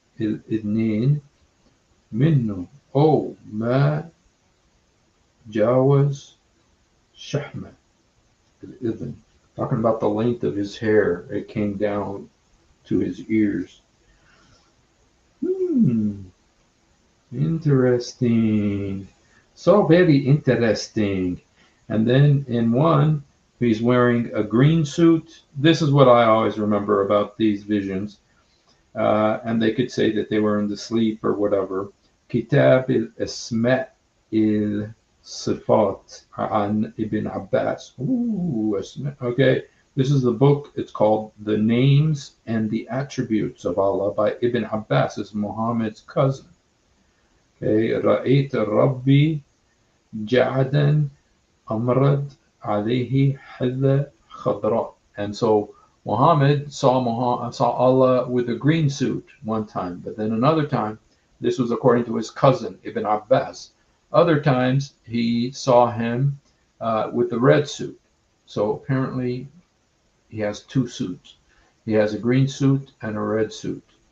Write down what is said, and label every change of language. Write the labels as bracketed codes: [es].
[ar] الإذنين منه أو ما جاوز شحمة الإذن. [en] Talking about the length of his hair, it came down to his ears. Interesting. So very interesting. And then in one, he's wearing a green suit. This is what I always remember about these visions. And they could say that they were in the sleep or whatever. [ar] Kitab al-Asma' al-Sifat an Ibn Abbas. [en] Ooh, okay. This is the book. It's called The Names and the Attributes of Allah by Ibn Abbas. It's Muhammad's cousin. Okay. [ar] رأيت ربي جعدا أمرد عليه حلة خضراء. [en] And so Muhammad saw Allah with a green suit one time, but then another time, this was according to his cousin Ibn Abbas. Other times he saw him with the red suit. So apparently he has two suits. He has a green suit and a red suit.